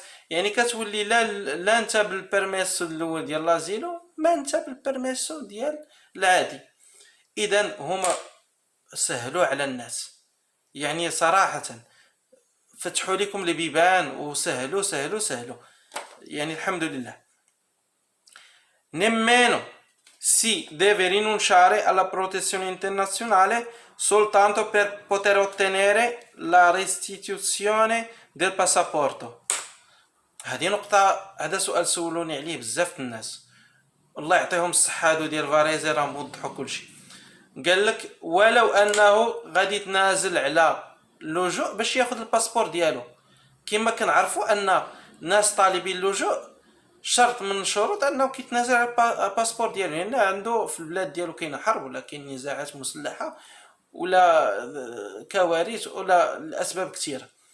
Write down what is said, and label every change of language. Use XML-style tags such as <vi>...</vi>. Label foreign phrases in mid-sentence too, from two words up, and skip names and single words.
<ar>يعني كتولي لا انت بالبيرميسو الاول ديال لازيلو ما انت بالبيرميسو ديال العادي. اذا هما سهلوا على الناس، يعني صراحه فتحوا لكم البيبان وسهلوا سهلوا سهلوا، يعني الحمد لله.</ar> <it>nemmeno si deve rinunciare alla protezione internazionale soltanto per poter ottenere la restituzione del passaporto.</it> <ar>هذه نقطة، هذا سؤال سولوني عليه بزاف الناس، الله يعطيهم الصحة هادو ديال فاريزي راهم وضحوا كلشي. قال لك ولو انه غادي يتنازل على اللجوء باش ياخذ الباسبور ديالو. كما كنعرفوا ان ناس طالبين اللجوء شرط من الشروط انه كيتنازل على الباسبور ديالو، لان عنده في البلاد ديالو كاينه حرب ولا كاين نزاعات مسلحه ولا كوارث ولا الاسباب كثيره.</ar>